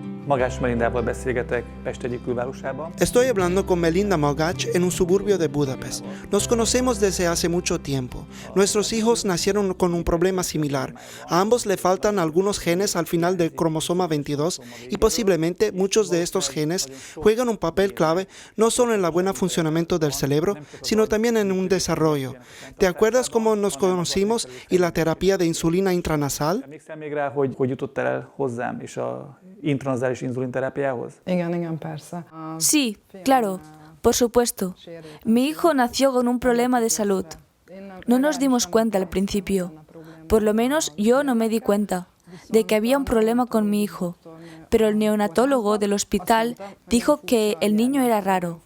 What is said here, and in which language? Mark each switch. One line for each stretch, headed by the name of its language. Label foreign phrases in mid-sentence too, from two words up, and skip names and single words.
Hungarian: Magás Melindával beszélgetek Pest egyik külvárosában.
Spanish: Estoy hablando con Melinda Magach en un suburbio de Budapest. Nos conocemos desde hace mucho tiempo. Nuestros hijos nacieron con un problema similar. A ambos le faltan algunos genes al final del cromosoma 22 y posiblemente muchos de estos genes juegan un papel clave no solo en el buen funcionamiento del cerebro, sino también en un desarrollo. ¿Te acuerdas cómo nos conocimos y la terapia de insulina intranasal?
Hungarian: Emlékszel még rá, hogy jutottál el hozzám és a intranazális inzulinterápiához? Igen, persze.
Spanish: Sí, claro, por supuesto. Mi hijo nació con un problema de salud. No nos dimos cuenta al principio. Por lo menos yo no me di cuenta de que había un problema con mi hijo. Pero el neonatólogo del hospital dijo que el niño era raro.